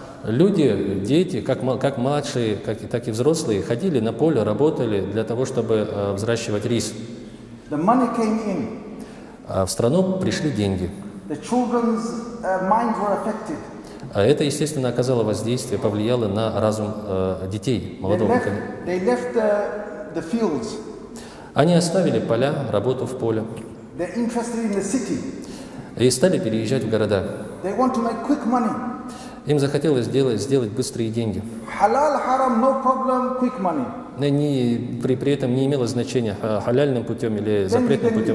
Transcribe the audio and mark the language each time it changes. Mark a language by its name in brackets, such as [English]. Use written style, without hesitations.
[Russian] Люди, дети, как младшие, так и взрослые, ходили на поле, работали для того, чтобы взращивать рис. [English] The money came in. [Russian] А в страну пришли деньги. [English] The children's minds were affected. [Russian] А это, естественно, оказало воздействие, повлияло на разум детей, молодого поколения. [English] They left the fields. [Russian] Они оставили поля, работу в поле [English] They're interested in the city. [Russian] и стали переезжать в города. [English] They want to make quick money. [Russian] Им захотелось сделать быстрые деньги. [English] Halal, haram, no problem, quick money. [Russian] При этом не имело значения, халяльным путем или запретным путем.